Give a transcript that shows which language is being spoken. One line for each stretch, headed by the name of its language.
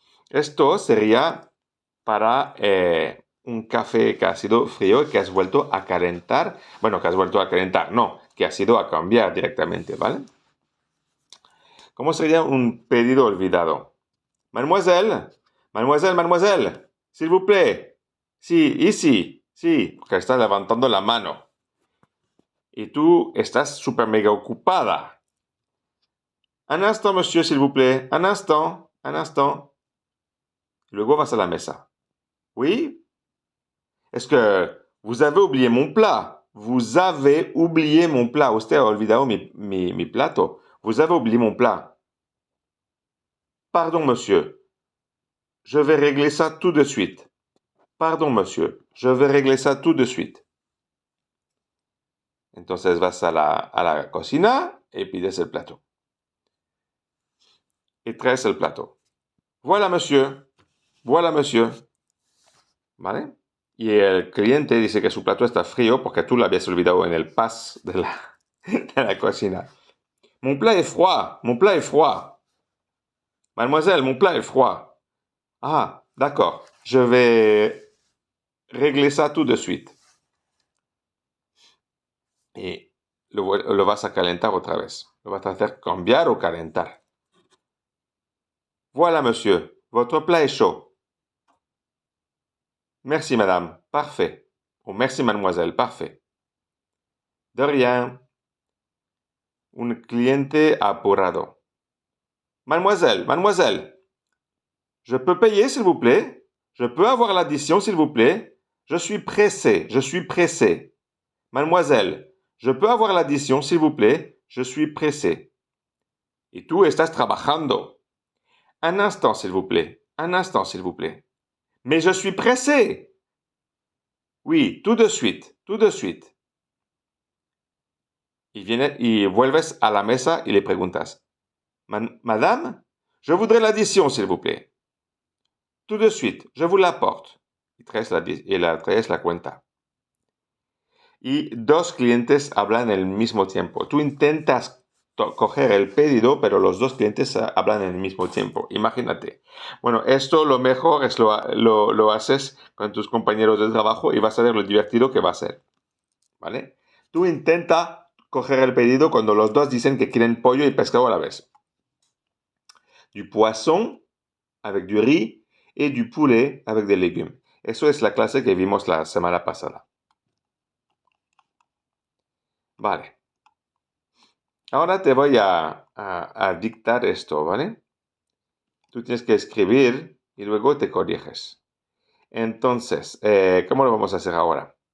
Spanish: Esto sería para un café que ha sido frío y que has vuelto a calentar. Bueno, que has vuelto a calentar, no, que has ido a cambiar directamente, ¿vale? ¿Cómo sería un pedido olvidado?
French: Mademoiselle, mademoiselle, mademoiselle, s'il vous plaît.
Spanish: Sí, ici, sí, porque estás levantando la mano. Y tú estás súper mega ocupada.
French: Un instant, monsieur, s'il vous plaît. Un instant, un instant.
Spanish: Luego vas a la mesa.
French: Oui? Est-ce que vous avez oublié mon plat? Vous avez oublié mon plat.
Spanish: Usted ha olvidado mi plato.
French: Vous avez oublié mon plat. Pardon, monsieur. Je vais régler ça tout de suite. Pardon, monsieur. Je vais régler ça tout de suite.
Spanish: Entonces vas a la cocina y pides el plato. Y traes el plato.
French: Voilà, monsieur. Voilà, monsieur.
Spanish: ¿Vale? Y el cliente dice que su plato está frío porque tú lo habías olvidado en el pas de la cocina.
French: Mon plat est froid. Mon plat est froid. Mademoiselle, mon plat est froid. Ah, d'accord. Je vais régler ça tout de suite.
Spanish: Y lo vas a calentar otra vez. Lo vas a hacer cambiar o calentar.
French: Voilà, monsieur. Votre plat est chaud. Merci, madame. Parfait. Ou merci, mademoiselle. Parfait. De rien.
Spanish: Un cliente apurado.
French: Mademoiselle, mademoiselle. Je peux payer, s'il vous plaît? Je peux avoir l'addition, s'il vous plaît? Je suis pressé. Je suis pressé. Mademoiselle, je peux avoir l'addition, s'il vous plaît? Je suis pressé.
Spanish: Y tú estás trabajando.
French: Un instant, s'il vous plaît. Un instant, s'il vous plaît. Mais je suis pressé. Oui, tout de suite. Tout de suite.
Spanish: Y vuelves a la mesa y le preguntas.
French: Madame, je voudrais l'addition, s'il vous plaît. Tout de suite, je vous l'apporte.
Spanish: Y traes la cuenta. Y dos clientes hablan al mismo tiempo. Tú intentas coger el pedido, pero los dos clientes hablan al mismo tiempo. Imagínate. Bueno, esto lo mejor es lo haces con tus compañeros de trabajo y vas a ver lo divertido que va a ser. ¿Vale? Tú intenta coger el pedido cuando los dos dicen que quieren pollo y pescado a la vez.
French: Du poisson avec du riz et du poulet avec des légumes.
Spanish: Eso es la clase que vimos la semana pasada. Vale. Ahora te voy a dictar esto, ¿vale? Tú tienes que escribir y luego te corriges. Entonces, ¿cómo lo vamos a hacer ahora?